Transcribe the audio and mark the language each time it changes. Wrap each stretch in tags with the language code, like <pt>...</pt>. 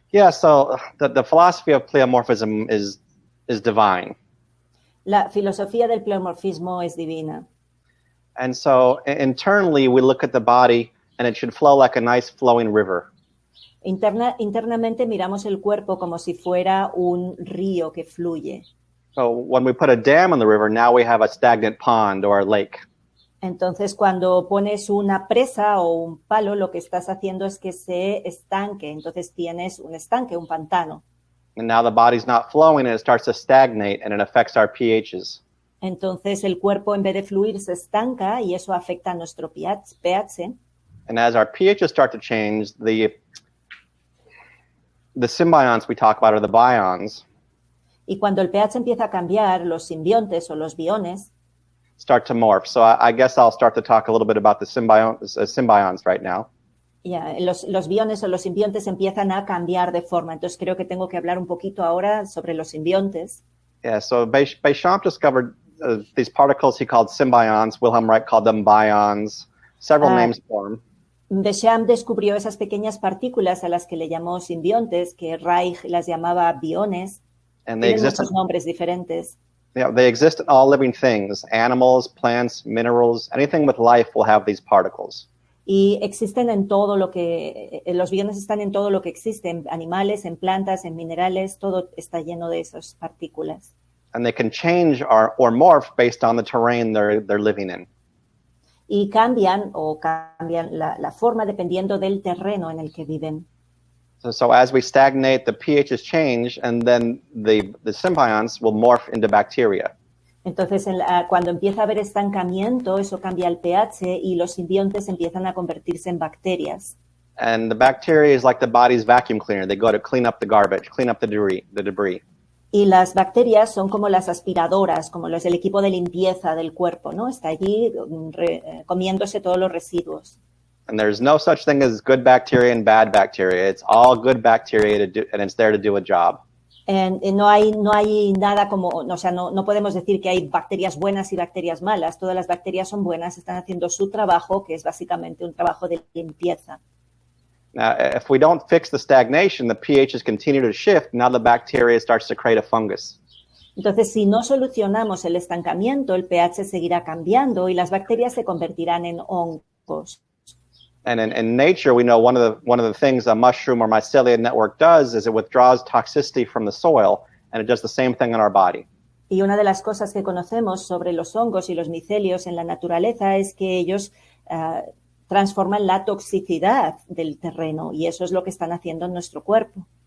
<en>So the philosophy of pleomorphism is divine.</en> <es>La filosofía del pleomorfismo es divina.</es> <en>And so internally we look at the body and it should flow like a nice flowing river.</en> <es>Internamente miramos el cuerpo como si fuera un río que fluye.</es> <en>So when we put a dam on the river, now we have a stagnant pond or a lake.</en> <es>Entonces, cuando pones una presa o un palo, lo que estás haciendo es que se estanque. Entonces tienes un estanque, un pantano.</es> <en>And now the body's not flowing and it starts to stagnate and it affects our pHs.</en> <es>Entonces el cuerpo en vez de fluir se estanca y eso afecta a nuestro pH.</es> <en>And as our pHs start to change, the symbionts we talk about are the bions.</en> <es>Y cuando el pH empieza a cambiar, los simbiontes o los biones</es> <en>start to morph. So I guess I'll start to talk a little bit about the symbionts right now.</en> <es>Los biones o los simbiontes empiezan a cambiar de forma. Entonces creo que tengo que hablar un poquito ahora sobre los simbiontes.</es> <en>So Béchamp discovered these particles he called symbionts. Wilhelm Reich called them bions. Several names for them.</en> <es>Béchamp descubrió esas pequeñas partículas a las que le llamó simbiontes, que Reich las llamaba biones.</es> <en>And they exist.</en> <es>Muchos nombres diferentes.</es> <en>They exist in all living things, animals, plants, minerals, anything with life will have these particles.</en> <es>Y existen en todo lo que, los biones están en todo lo que existe, en animales, en plantas, en minerales, todo está lleno de esas partículas.</es> <en>And they can change or morph based on the terrain they're living in.</en> <es>Y cambian la forma dependiendo del terreno en el que viven.</es> <en>So as we stagnate, the pHs change, and then the symbionts will morph into bacteria.</en> <es>Entonces, cuando empieza a haber estancamiento, eso cambia el pH y los simbiontes empiezan a convertirse en bacterias.</es> <en>And the bacteria is like the body's vacuum cleaner. They go to clean up the garbage, clean up the debris.</en> <es>Y las bacterias son como las aspiradoras, como el equipo de limpieza del cuerpo, ¿no? Está allí comiéndose todos los residuos.</es> <en>And there's no such thing as good bacteria and bad bacteria. It's all good bacteria and it's there to do a job.</en> <es>No hay nada como, o sea, no podemos decir que hay bacterias buenas y bacterias malas. Todas las bacterias son buenas, están haciendo su trabajo, que es básicamente un trabajo de limpieza.</es> <en>Now, if we don't fix the stagnation, the pHs continue to shift. Now the bacteria starts to create a fungus.</en> <es>Entonces, si no solucionamos el estancamiento, el pH seguirá cambiando y las bacterias se convertirán en hongos.</es> <en>And in nature, we know one of the things a mushroom or mycelia network does is it withdraws toxicity from the soil, and it does the same thing in our body.</en> <es>Y una de las cosas que conocemos sobre los hongos y los micelios en la naturaleza es que ellos transforman la toxicidad del terreno, y eso es lo que están haciendo en nuestro cuerpo.</es>